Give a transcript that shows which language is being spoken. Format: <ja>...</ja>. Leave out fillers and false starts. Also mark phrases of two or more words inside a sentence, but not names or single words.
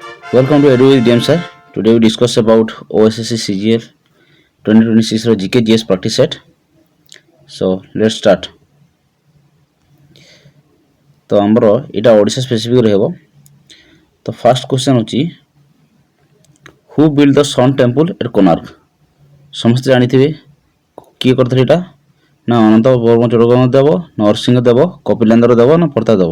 <en>Welcome to Edu with James sir. Today we discuss about OSSC CGL 2026 ର GK GS practice set. So let's start.</en> <or>ତ ଆମର ଏଇଟା ଓଡ଼ିଶା ସ୍ପେସିଫିକ ରହିବ।</or> <en>ତ first question ହେଉଛି who build the sun temple at Konark.</en> <or>ସମସ୍ତେ ଜାଣିଥିବେ କିଏ କରିଥିଲେ ଏଇଟା ନା ଅନନ୍ତ ବର୍ମ ଚୋଡ଼ଗଙ୍ଗ ଦେବ, ନରସିଂହ ଦେବ, କପିଲେନ୍ଦ୍ର ଦେବ ନା ପ୍ରତାପ ଦେବ।</or>